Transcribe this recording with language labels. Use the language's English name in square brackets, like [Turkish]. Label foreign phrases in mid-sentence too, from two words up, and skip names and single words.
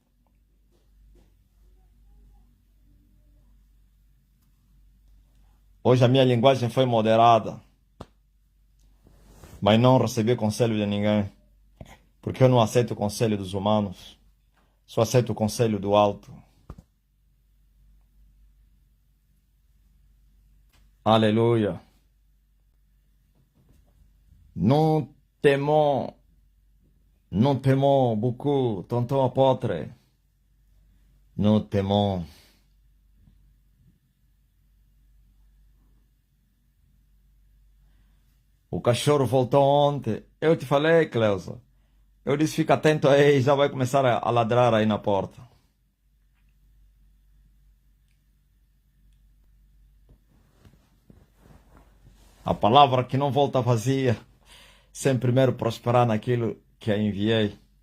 [Portuguese] Hoje a minha linguagem foi moderada. Mas não recebi conselho de ninguém. Porque eu não aceito o conselho dos humanos. Só aceito o conselho do alto. Aleluia. [French] Nous t'aimons beaucoup, tonton apôtre. Nous t'aimons. [Portuguese] O cachorro voltou ontem. Eu te falei, Cleusa. Eu disse, fica atento aí, já vai começar a ladrar aí na porta. A palavra que não volta vazia, sem primeiro prosperar naquilo que a enviei.